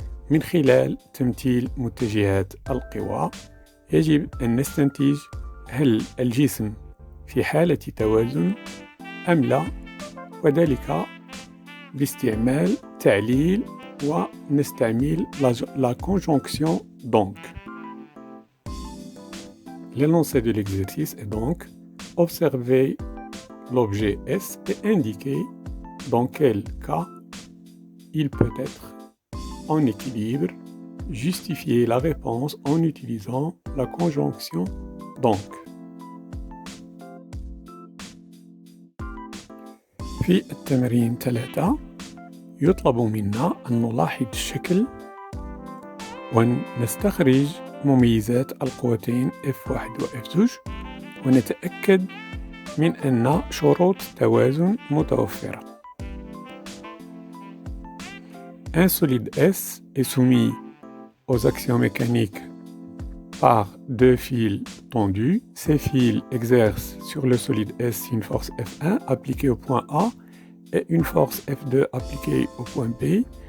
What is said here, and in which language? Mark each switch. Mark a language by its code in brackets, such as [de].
[ar] من خلال تمثيل متجهات القوى يجب أن نستنتج هل الجسم في حالة توازن أم لا، وذلك باستعمال تعليل ونستعمل [fr] la conjonction donc. L'énoncé de l'exercice est donc: observer l'objet S et indiquer dans quel cas il peut être en équilibre. Justifier la réponse en utilisant la conjonction donc. [ar] في التمرين 3 يطلب منا أن نلاحظ الشكل ونستخرج مميزات القوتين F1 و F2 ونتأكد من أن شروط التوازن متوفرة. [fr] Un solide S est soumis aux actions mécaniques par deux fils tendus. Ces fils exercent sur le solide S une force F1 appliquée au point A et une force F2 appliquée au point B.